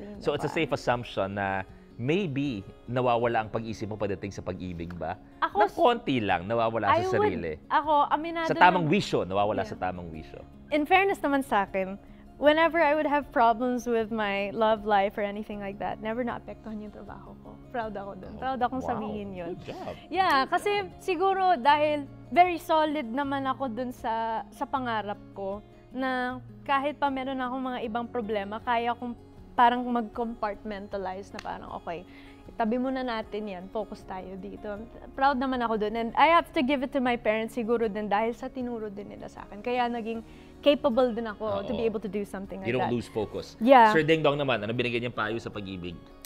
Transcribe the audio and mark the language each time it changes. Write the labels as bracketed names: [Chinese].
[English] So it's a safe assumption [Filipino] na maybe nawawala ang pag-isip mo pagdating sa pag-ibig ba? Ng konti lang, nawawala sa sarili. Aminado sa tamang wisyo, nawawala sa tamang wisyo. [English] In fairness naman sa akin, whenever I would have problems with my love life or anything like that, never [Filipino] naapektuhan yung trabaho ko. Proud ako dun. Proud akong sabihin yun. [English] Good job. [Filipino] Yeah, kasi siguro dahil very solid naman ako dun sa pangarap ko na kahit pa meron akong mga ibang problema, kaya kong parang mag-compartmentalize na parang, okay, itabi muna natin yan, focus tayo dito. Proud naman ako dun. [English] And I have to give it to my parents [Filipino] siguro din dahil sa tinuro din nila sa akin. Kaya naging [English] capable din ako to be able to do something like that. You don't lose focus. Yeah. [Filipino] Sir Ding Dong naman, ano binigyan niyang payo sa pag-ibig?